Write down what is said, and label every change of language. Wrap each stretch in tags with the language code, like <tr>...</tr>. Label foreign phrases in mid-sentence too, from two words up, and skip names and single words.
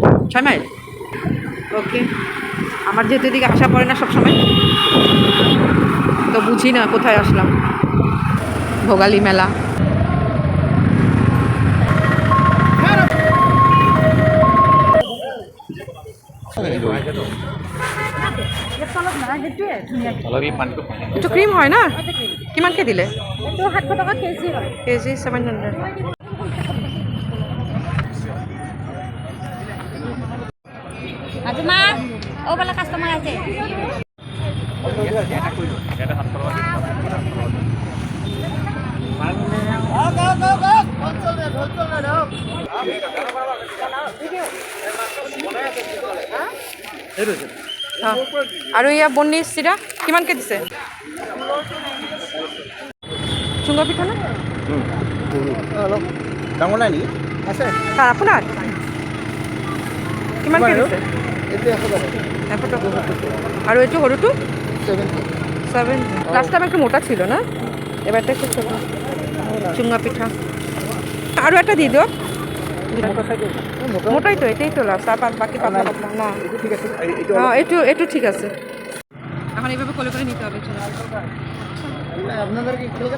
<bn>6 মাইল। ওকে, আমার যেহেতু এদিকে আসা পড়ে না সবসময়, তো বুঝি না কোথায় আসলাম।</bn> <as>ভোগালী মেলা। এইটো ক্ৰীম হয় না? কিমানকৈ দিলে? এইটো 700 টকা কেজি হয়। কেজি 700। আজমা ও বলা কাস্টমার আছে। আৰু ইয়া বন্নি চিৰা কিমানকৈ দিছে? চুঙা পিঠা না? অলপ ডাঙৰ নাই নেকি? আছে ছাৰ আপোনাৰ কিমানকৈ দিছে? এইটো 100 টকা। 100 টকা। আৰু এইটো সৰুটো 7।</as> <en>last time</en> <bn>একটু মোটা ছিল না, এবারটা একটু ছোট। চুঙা পিঠা আরও একটা দিয়ে দিও। মোটাই তো, এটাই তো লাস্ট। আর বাকি পাতলা পাতলা না। হ্যাঁ, একটু ঠিক আছে। এখন এইভাবে কোলে করে নিতে হবে। আপনাদের কি কলকাতা?</bn>